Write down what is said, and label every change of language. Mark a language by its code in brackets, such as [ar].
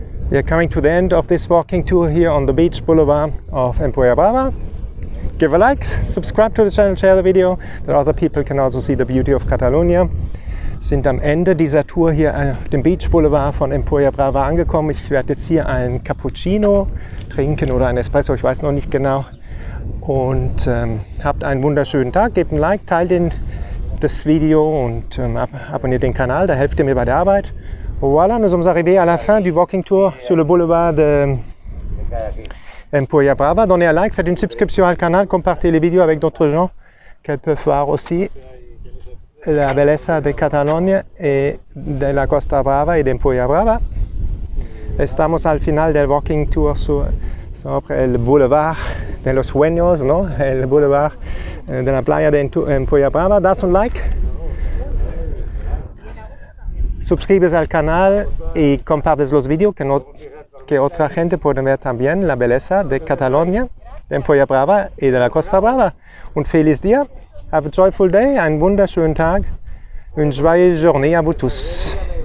[en] We are coming to the end of this walking tour here on the beach boulevard of Empuriabrava. Give a like, subscribe to the channel, share the video, that other people can also see the beauty of Catalonia. [de] Sind am Ende dieser Tour hier auf dem Beach Boulevard von Empuriabrava angekommen. Ich werde jetzt hier ein Cappuccino trinken oder ein Espresso, ich weiß noch nicht genau. Und habt einen wunderschönen Tag, gebt ein Like, teilt das Video und abonniert den Kanal, da helft ihr mir bei der Arbeit. [fr] Voilà, nous sommes arrivés à la fin du walking tour sur le boulevard de Empuriabrava. Donnez un like, faites une subscription au canal, compartez les vidéos avec d'autres gens qu'elles peuvent voir aussi [es] la belleza de Cataluña y de la Costa Brava y de Empuriabrava. Estamos al final del walking tour sobre el boulevard de los sueños, ¿no? El boulevard de la playa de Empuriabrava. Das un like. Suscríbete al canal y compartes los vídeos que otra gente puede ver también la belleza de Cataluña, de Empuriabrava y de la Costa Brava. Un feliz día, [en] have a joyful day, [de] einen wunderschönen Tag, [fr] une joyeuse journée à vous tous.